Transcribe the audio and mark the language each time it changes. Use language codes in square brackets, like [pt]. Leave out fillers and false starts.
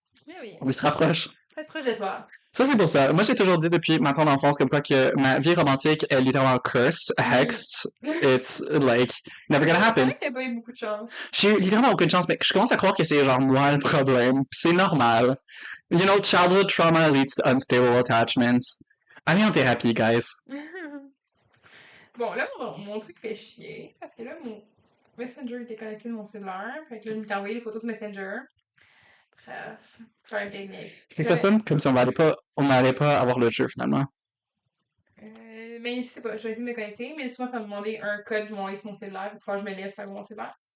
[fr] Mais oui, Il se rapproche. faites proche de toi. Ça, c'est pour ça. Moi, j'ai toujours dit depuis ma tendre enfance comme quoi que ma vie romantique est littéralement [en] cursed, hexed. It's like never gonna [fr] C'est [en] happen. [fr] vrai que t'as pas eu beaucoup de chance. J'ai eu littéralement aucune chance, mais je commence à croire que c'est genre moi le problème. Pis c'est normal. [en] You know, childhood trauma leads to unstable attachments. [fr] Allez en thérapie, guys. Bon, là, mon truc fait chier, parce que là, mon Messenger était connecté de mon cellulaire, fait que là, il m'a envoyé les photos sur Messenger. Bref, problème technique. Fait que ça sonne comme si on n'allait pas avoir le jeu finalement. Mais je sais pas, je vais essayer de me connecter, mais souvent ça va me demander un code qui m'envoie sur mon cellulaire, il faut que je me lève faire mon cellulaire.